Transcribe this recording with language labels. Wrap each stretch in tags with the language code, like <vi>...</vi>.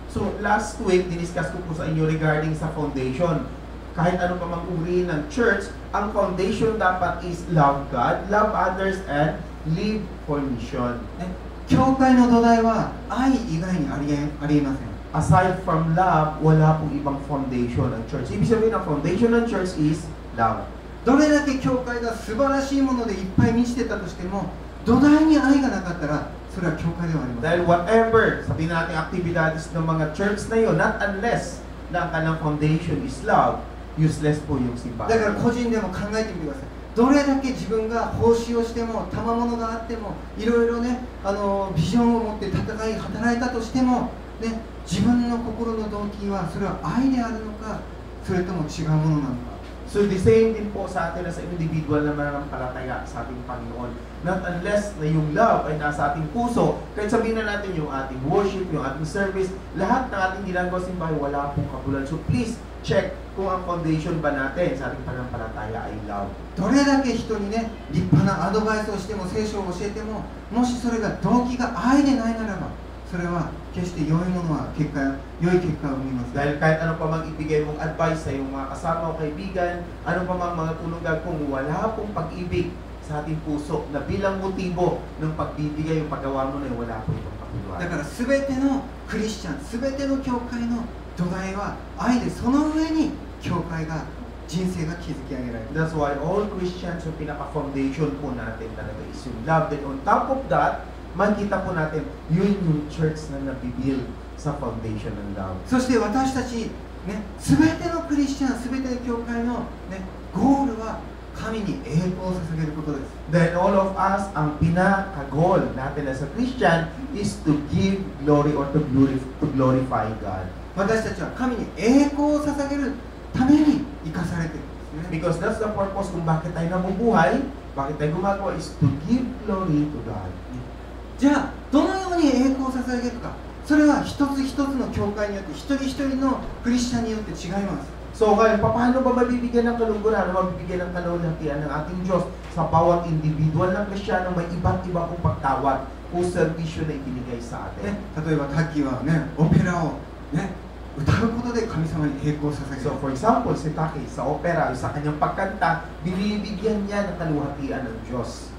<en>So, last week,</en> <tl>diniscuss ko po sa inyo regarding sa foundation. Kahit ano pa mang uri ng</tl> <en>church, ang foundation dapat is love God, love others, and live for mission.</en> <ja>教会の土台は愛以外にありえません。</ja> <en>Aside from love,</en> <tl>wala pong ibang foundation ng church. Ibig sabihin, ang foundation ng church is love.</tl> <ja>どれだけ教会が素晴らしいものでいっぱい満ちてたとしても、土台に愛がなかったら、それは教会ではありません。</ja> <tl>Dahil whatever, sabihin natin activities ng mga church na yun,</tl> <en>not unless</en> <tl>na ang kanilang foundation is love, useless po yung</tl> <ja>だから</ja> <tl>simbahan.</tl> <ja>個人でも考えてみてください。どれだけ自分が奉仕をしても、賜物があっても、いろいろね、ビジョンを持って働いたとしても、ね、自分の心の動機はそれは愛であるのか、それとも違うものなのか。</ja> <en>So the same</en> <tl>din po sa atin na sa individual na mananampalataya sa ating Panginoon.</tl> <en>Not unless</en> <tl>na yung love ay nasa ating puso, kahit sabihin na natin yung ating worship, yung ating service, lahat ng ating ginagawa sa simbahan, wala pong kabulan.</tl> <en>So please check</en> <tl>kung ang foundation ba natin sa ating pananampalataya ay love.</tl> <ja>どれだけ人にね、立派なアドバイスをしても、聖書を教えても、もしそれが動機が愛でないならば、それは決して良いものは良い結果を生みます。</ja> <tl>Dahil kahit ano pa mang ibigay mong advice sa iyong mga kasama o kaibigan, ano pa mang mga tulungan kung wala pong pag-ibig sa ating puso na bilang motibo ng pagbibigay yung paggawa mo na yun, wala po itong</tl> <ja>だから全てのクリスチャン、全ての教会の土台は愛で、その上に教会が人生が築き上げられる。</ja> <en>That's why all Christians,</en> <tl>yung pinaka-foundation po natin talaga is yung love.</tl> <en>Then on top of that,</en> <tl>makita po natin, yun yung church na nabibuild sa foundation ng love.</tl> <ja>そして私たち、ね、全てのクリスチャン、全ての教会の、ね、ゴールは神に栄光を捧げることです。</ja> <en>Then all of us,</en> <tl>ang pinaka-goal natin</tl> <en>as a Christian is to give glory or to glorify God.</en> <ja>私たちは神に栄光を捧げるために生かされているんですね。</ja> <en>Because that's the purpose</en> <tl>kung bakit tayo nabubuhay, bakit tayo gumagawa</tl> <en>is to give glory to God.</en> <ja>じゃあどのように栄光を捧げるか、それは一つ一つの教会によって一人一人のクリスチャンによって違います。</ja> <en>So ngayon,</en> <tl>paano ba mabibigyan ng kalungkuran o mabibigyan ng kalulatian ng ating Diyos sa bawat individual na Kristiyano may iba't iba kong pagtawag o serbisyo na ibinigay sa</tl> <ja>ね</ja> <tl>atin?</tl> <ja>例えばタッキーはね、オペラをね、歌うことで神様に栄光を捧げる。</ja> <en>So for example,</en> <tl>si Taki sa opera, sa kanyang pagkanta, binibigyan niya ng kaluhatian ng Diyos.</tl>